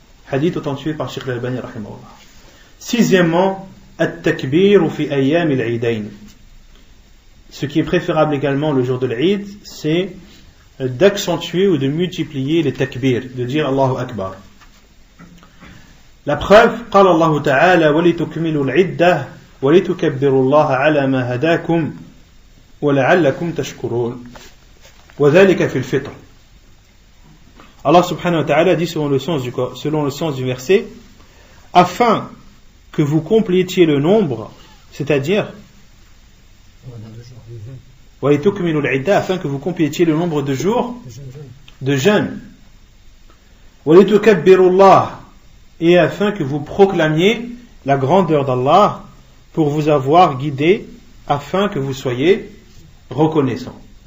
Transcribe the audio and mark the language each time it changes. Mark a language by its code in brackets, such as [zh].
[fr] Hadith authentifié par Sheikh al-Albani rahimahullah. Sixièmement, at-takbir fi ayyam al-eidain. Ce qui est préférable également le jour de l'Eid, c'est d'accentuer ou de multiplier les takbir, de dire Allahu Akbar. La preuve, [ar] قال الله تعالى ولتكملوا العدة ولتكبروا الله على ما هداكم ولعلكم تشكرون وذلك في الفطر. [fr] Allah subhanahu wa ta'ala dit selon le sens du verset, afin que vous complétiez le nombre, c'est-à-dire afin que vous complétiez le nombre de jours de jeûne, et afin que vous proclamiez la grandeur d'Allah pour vous avoir guidé, afin que vous soyez reconnaissants.